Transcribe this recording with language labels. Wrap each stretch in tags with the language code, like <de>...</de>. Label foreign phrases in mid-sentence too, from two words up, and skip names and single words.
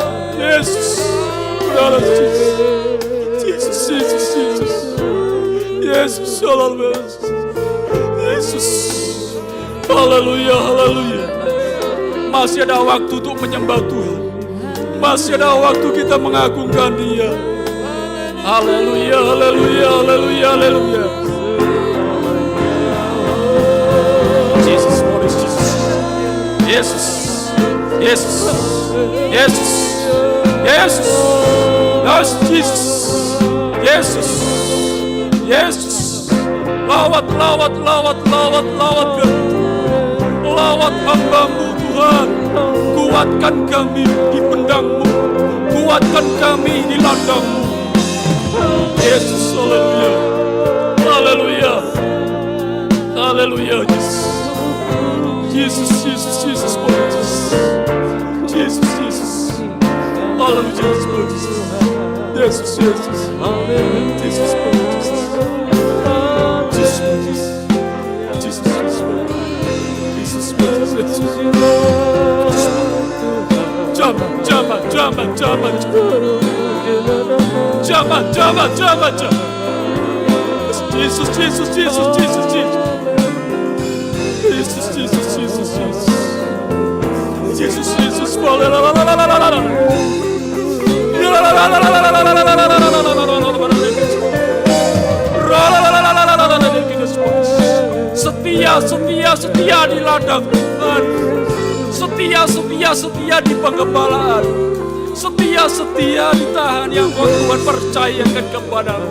<id>Yesus. Yesus, Yesus, Yesus. Yesus, haleluya. Yesus. Haleluya, haleluya. Masih ada waktu untuk menyembah Tuhan. Masih ada waktu kita mengagungkan Dia. Haleluya, haleluya, haleluya, haleluya. Jesus, Jesus. Yesus. Yesus. Yesus. Yesus. Yes, Jesus. Yesus. Yesus. Lawat, lawat, lawat, lawat, lawat. Lawat hamba-Mu Tuhan. Kuatkan kami di pedang-Mu. Kuatkan kami di ladang-Mu. Yesus, haleluya. Haleluya. Haleluya, Yesus. Yesus, Yesus, Yesus, Yesus. Yesus, Yesus. Haleluya, Yesus. Yesus, Yesus. Haleluya, Yesus, Yesus. Jaman. Jesus, Jesus, Jesus, Jesus, Jesus. Jesus, Jesus, Jesus, Jesus. Jesus, Jesus. Setia di ladang Tuhan. Setia di penggembalaan. Setia ditahan yang kau Tuhan percayakan kepadamu.</id>